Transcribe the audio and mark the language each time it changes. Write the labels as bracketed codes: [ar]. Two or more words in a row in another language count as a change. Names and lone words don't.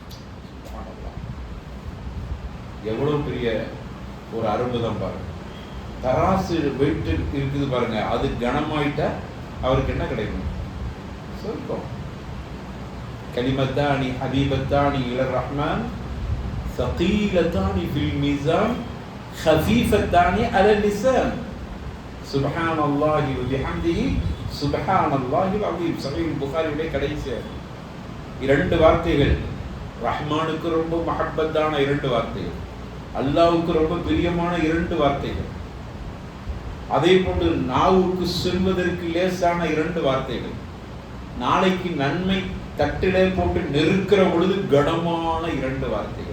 [ta] எவ்வளவு பெரிய ஒரு அற்புதம் பாருங்க. தராசு வெயிட் இருக்குது பாருங்க, அது கனமாயிட்டா அவருக்கு என்ன கிடைக்கும்? [ar] சொர்க்கம். كلمتان حبيبتان إلى الرحمن ثقيلتان في الميزان خفيفتان على اللسان سبحان الله وبحمده سبحان الله العظيم. [ta] சஹீஹ் புகாரியிலே கடைசி இரண்டு வார்த்தைகள், ரஹ்மானுக்கு ரொம்ப மஹப்பத்தான இரண்டு வார்த்தைகள், அல்லாஹ்வுக்கு ரொம்ப பிரியமான இரண்டு வார்த்தைகள், அதே போன்று நாவுக்கு சொல்வதற்கு லேசான இரண்டு வார்த்தைகள், நாளைக்கு நன்மை தட்டிலே போட்டு நெருக்கிற பொழுது கனமான இரண்டு வார்த்தைகள்.